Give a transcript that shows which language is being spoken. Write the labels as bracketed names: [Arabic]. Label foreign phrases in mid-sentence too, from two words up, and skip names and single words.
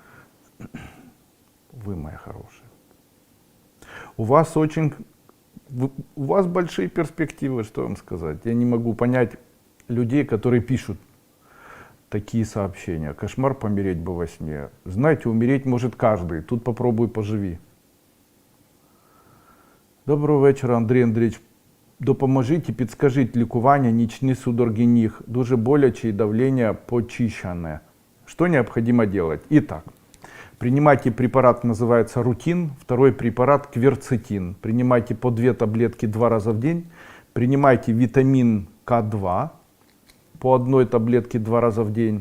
[Russian] Вы, моя хорошая. У вас большие перспективы, что вам сказать. Я не могу понять людей, которые пишут такие сообщения. Кошмар, помереть бы во сне. Знаете, умереть может каждый. Тут попробуй поживи. [Ukrainian] Доброго вечора, Андрій Андрійович. Допоможіть, підскажіть лікування, нічні судороги ніг, дуже боляче [Russian] и давление почищенное. Что необходимо делать? Итак, принимайте препарат, называется рутин, второй препарат кверцетин. Принимайте по 2 таблетки 2 раза в день. Принимайте витамин К2 по 1 таблетке 2 раза в день.